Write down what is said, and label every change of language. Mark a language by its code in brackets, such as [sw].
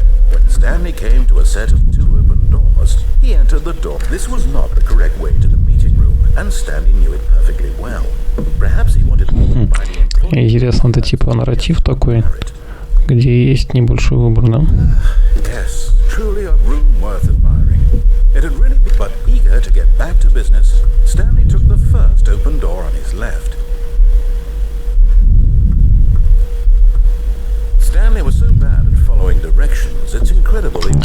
[en] When Stanley came to a set of 2 open doors, he entered the door. This was not the correct way to the meeting room, and Stanley knew it perfectly well. Perhaps he wanted to buy the employee. [ru] Интересно, это типа нарратив такой, где есть небольшой выбор, да? [en] Yes, truly a room worth admiring. It had really been, but eager to get back to business, Stanley took the first open door on his left. Stanley was so bad at following directions, it's incredible.